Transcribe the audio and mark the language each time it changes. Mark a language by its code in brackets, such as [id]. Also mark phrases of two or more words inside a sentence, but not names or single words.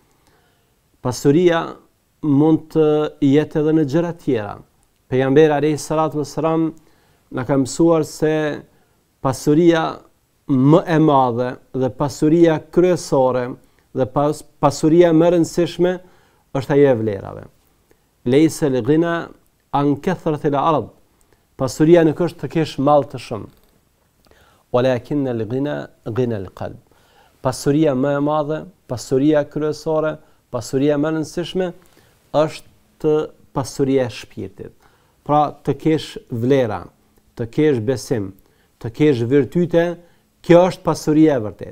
[sq] Pasuria mund të jetë edhe në gjëra tjera. Pejgamberi [ar] عليه الصلاة والسلام [sq] na ka mësuar se pasuria më e madhe dhe pasuria kryesore dhe pasuria më e rëndësishme është ajo e vlerave. [ar] ليس الغنى عن كثرة العرض. [sq] Pasuria nuk është të kesh mall të shumë. [ar] ولكن الغنى غنى القلب. [sq] Pasuria më e madhe, pasuria kryesore, pasuria më e rëndësishme është pasuria e shpirtit. Pra, të kesh vlera, të kesh besim, të kesh virtyte, kjo është pasuria e vërtet.